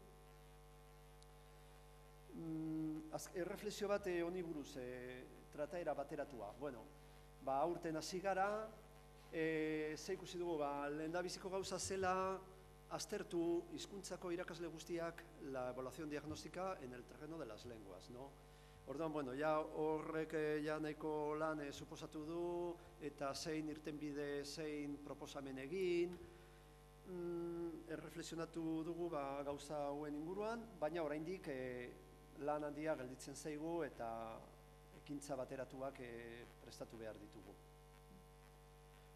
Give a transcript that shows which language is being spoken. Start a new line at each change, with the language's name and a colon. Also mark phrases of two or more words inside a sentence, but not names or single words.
Basque: Erreflexio bat honi buruz, trataera bateratua. Aurten hasi gara, ze ikusi dugu, lehendabiziko gauza zela aztertu hizkuntzako irakasle guztiak
Spanish: la evaluación diagnóstica en el terreno de las lenguas, ¿no?
Basque: Orduan, horrek nahiko lan suposatu du, eta zein irtenbide, zein proposamen egin, erreflexionatu dugu gauza hauen inguruan, baina oraindik lan handia gelditzen zaigu eta ekintza bateratuak prestatu behar ditugu.